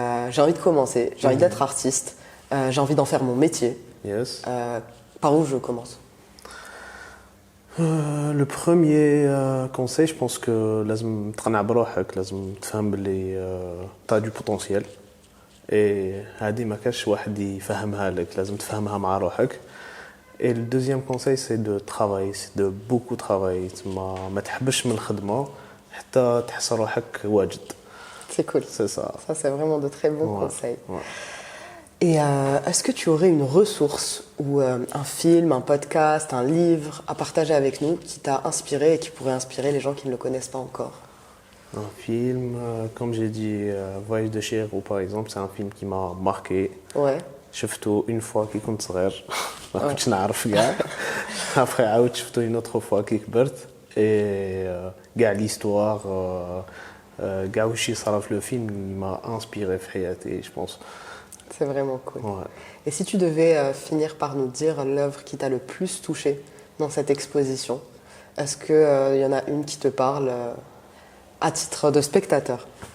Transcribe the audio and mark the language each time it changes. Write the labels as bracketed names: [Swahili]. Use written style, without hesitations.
[French] j'ai envie de commencer, j'ai envie d'être artiste, j'ai envie d'en faire mon métier. [English] Yes. [French] Par où je commence? Le premier conseil, je pense que [Arabic] لازم تقنع بروحك، لازم تفهم بلي [French] t'as du potentiel. [Arabic] Et هذه ما كاش واحد يفهمها لك، لازم تفهمها مع روحك. [French] Et le deuxième conseil, c'est de travailler, c'est de beaucoup travailler. [Arabic] ما تحبش من الخدمة حتى تحس روحك واجد. [French] C'est cool. C'est ça. Ça, c'est vraiment de très bons conseils. Ouais. Et est-ce que tu aurais une ressource ou un film, un podcast, un livre à partager avec nous qui t'a inspiré et qui pourrait inspirer les gens qui ne le connaissent pas encore? Un film, comme j'ai dit, Voyage de Chihiro par exemple, c'est un film qui m'a marqué. Ouais. [Arabic] شفته [French] une fois [Arabic] كي كنت صغير ما كنتش نعرف كاع. [French] Après [Arabic] عاود شفته [French] une autre fois [Arabic] كي كبرت. [French] Et كاع l'histoire [Arabic] كاع واش يصرا في [French] le film il m'a inspiré [Arabic] في حياتي [French] je pense. C'est vraiment cool. Ouais. Et si tu devais finir par nous dire l'œuvre qui t'a le plus touché dans cette exposition, est-ce qu'il y en a une qui te parle à titre de spectateur?